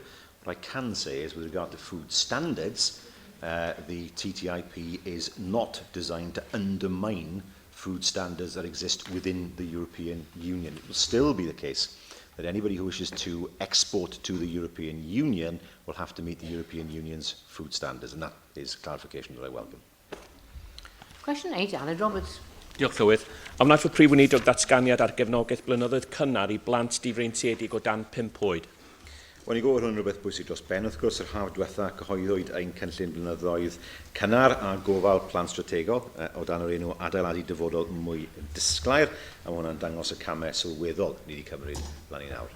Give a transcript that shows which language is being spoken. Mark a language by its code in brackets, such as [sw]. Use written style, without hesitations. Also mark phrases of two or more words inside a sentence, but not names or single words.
[en] What I can say is, with regard to food standards, the TTIP is not designed to undermine food standards that exist within the European Union. It will still be the case that anybody who wishes to export to the European Union will have to meet the European Union's food standards, and that is clarification that I welcome. Question 8, Alan Roberts. [cy] Diolch Llywydd. A wnaeth y Prif Weinidog datganiad ar gefnogaeth blynyddoedd cynnar I blant difreintiedig o dan 5 oed. When i go ar hwn rhywbeth bwysig dros ben, wrth gwrs, yr haf diwetha cyhoeddwyd ein cynllun blynyddoedd cynnar a gofal plan strategol o dan yr enw adeiladu dyfodol mwy disglair, a mae hwnna'n dangos y camau sylweddol ni wedi cymryd lan i nawr.